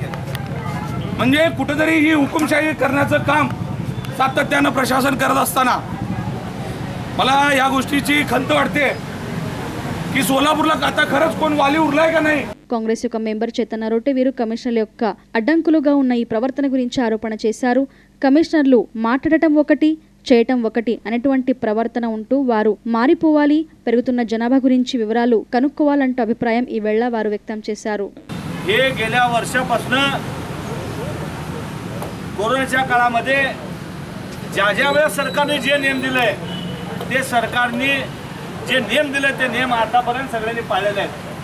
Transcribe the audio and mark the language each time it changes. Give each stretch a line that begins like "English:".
Marathi: म्हणजे कुठेतरी ही हुकुमशाही करण्याचं काम सातत्यानं प्रशासन करत असताना मला या गोष्टीची खंत वाटते की सोलापूरला आता खरंच कोण वाली उरलाय का नाही।
Telugu: కాంగ్రెస్ యొక్క మెంబర్ చేతన రోటే వీరు కమిషనర్ల యొక్క అడ్డంకులుగా ఉన్న ఈ ప్రవర్తన గురించి ఆరోపణ చేశారు। కమిషనర్లు మాట్లాడటం ఒకటి, చేయటం ఒకటి అనేటువంటి ప్రవర్తన ఉంటూ వారు మారిపోవాలి, పెరుగుతున్న జనాభా గురించి వివరాలు కనుక్కోవాలంటూ అభిప్రాయం ఈ వేళ వారు వ్యక్తం చేశారు।
Marathi: हे गेल्या वर्षापासून कोरोनाच्या काळामध्ये ज्या वेळेस सरकारने जे नियम दिले ते सरकारने जे नियम दिले ते नियम आतापर्यंत सगळ्यांनी पाळलेले आहेत।